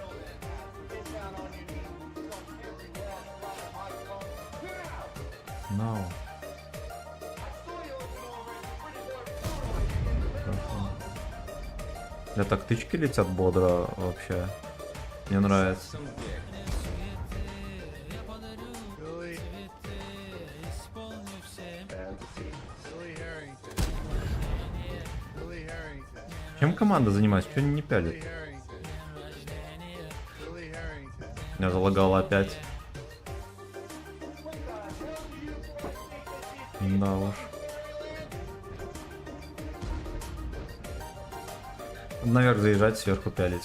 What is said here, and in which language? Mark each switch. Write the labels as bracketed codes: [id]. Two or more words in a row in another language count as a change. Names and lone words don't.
[ru] No. Да так тычки летят бодро вообще. Мне нравится. Billy. Billy Harrington. Billy Harrington. Чем команда занимается? Что они не пялят? Billy Harrington. Billy Harrington. Меня залагало опять. Да уж. Наверх заезжать, сверху пялить.